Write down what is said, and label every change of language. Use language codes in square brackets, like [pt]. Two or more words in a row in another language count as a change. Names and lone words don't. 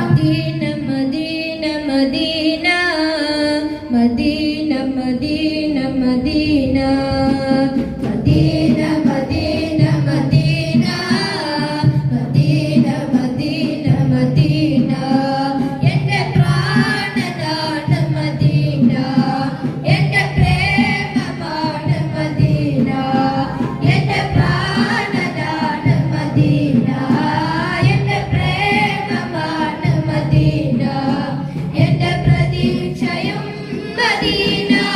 [ar] مدينة مدينة مدينة مدينة مدينة مدينة مدينة مدينة مدينة مدينة مدينة مدينة [ml] എന്റെ പ്രാണനാണ് മദീന എന്റെ പ്രേമമാണ് മദീന എന്റെ പ്രാണനാണ് മദീന എന്റെ പ്രേമമാണ് മദീന എന്റെ പ്രതീക്ഷയും മദീന